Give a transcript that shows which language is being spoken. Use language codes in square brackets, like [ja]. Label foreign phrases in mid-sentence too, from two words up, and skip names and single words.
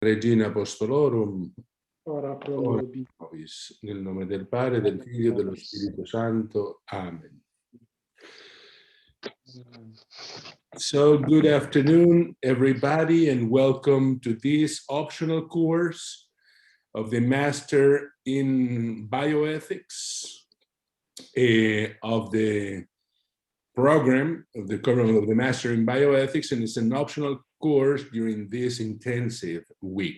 [la] Regina Apostolorum, ora pro ora nobis. nobis, [it] nel nome del Padre, del Figlio e dello Spirito Santo. Amen. [en] So, good afternoon, everybody, and welcome to this optional course of the Master in Bioethics of the program of the Master in Bioethics, and it's an optional course during this intensive week.